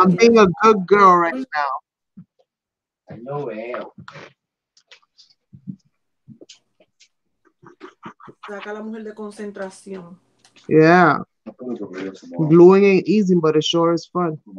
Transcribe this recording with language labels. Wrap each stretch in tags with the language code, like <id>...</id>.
<en>I'm being a good girl right now.</en> <es>No veo. Saca la mujer de concentración.</es> <en>Yeah. Gluing ain't easy, but it sure is fun.</en>